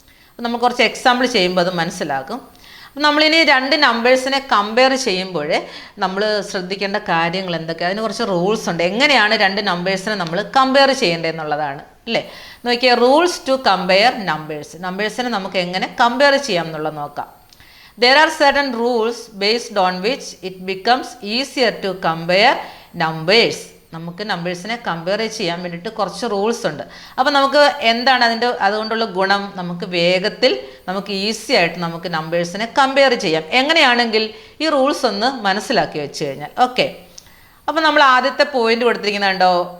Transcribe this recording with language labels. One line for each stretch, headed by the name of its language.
Malayalam: അപ്പോൾ നമ്മൾ കുറച്ച് എക്സാമ്പിൾ ചെയ്യുമ്പോൾ അത് മനസ്സിലാകും. നമ്മളിനി 2 നമ്പേഴ്സിനെ കമ്പയർ ചെയ്യുമ്പോൾ നമ്മൾ ശ്രദ്ധിക്കേണ്ട കാര്യങ്ങൾ എന്തൊക്കെയാണ്? അതിന് കുറച്ച് റൂൾസ് ഉണ്ട്. എങ്ങനെയാണ് 2 നമ്പേഴ്സിനെ നമ്മൾ കമ്പയർ ചെയ്യേണ്ടതെന്നുള്ളതാണ് അല്ലേ. നോക്കിയാൽ
English: rules to compare
Malayalam: നമ്പേഴ്സിനെ നമുക്ക് എങ്ങനെ കമ്പയർ ചെയ്യാം എന്നുള്ളത് നോക്കാം.
English: There are certain rules based on which it becomes easier to compare numbers.
Malayalam: നമുക്ക് നമ്പേഴ്സിനെ കമ്പയർ ചെയ്യാൻ വേണ്ടിയിട്ട് കുറച്ച് റൂൾസ് ഉണ്ട്. അപ്പോൾ നമുക്ക് എന്താണ് അതുകൊണ്ടുള്ള ഗുണം? നമുക്ക് വേഗത്തിൽ നമുക്ക് ഈസി ആയിട്ട് നമുക്ക് നമ്പേഴ്സിനെ കമ്പയർ ചെയ്യാം. എങ്ങനെയാണെങ്കിൽ ഈ റൂൾസ് ഒന്ന് മനസ്സിലാക്കി വെച്ച് കഴിഞ്ഞാൽ. ഓക്കെ, അപ്പോൾ നമ്മൾ ആദ്യത്തെ പോയിന്റ് കൊടുത്തിരിക്കുന്നുണ്ടോ?